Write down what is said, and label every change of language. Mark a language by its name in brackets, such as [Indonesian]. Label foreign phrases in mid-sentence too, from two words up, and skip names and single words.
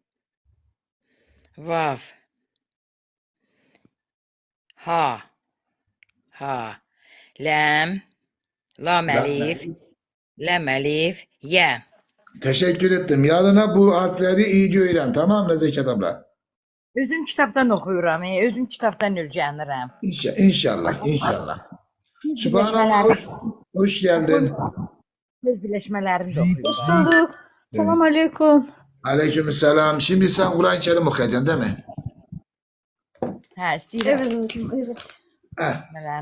[Turkish] Vav. Ha. Lam. Lam elif. Ya. Teşekkür ettim. Yarına bu harfleri iyice öğren. Tamam mı Nezaket abla? [Azerbaijani] Özüm kitabdan oxuyuram, özüm kitabdan öyrənirəm. [Turkish] İnşallah. Sübhanallah, hoş geldin. [Azerbaijani] Söz birləşmələrini də [Turkish] Hoş [Azerbaijani] oxuyuram. [Turkish] bulduk. Selam aleyküm. Aleykümselam. Şimdi sen Kur'an-ı Kerim okuyacaksın değil mi? [Azerbaijani] İstəyirəm. [Turkish] Evet hocam, evet. [Azerbaijani] Mələrini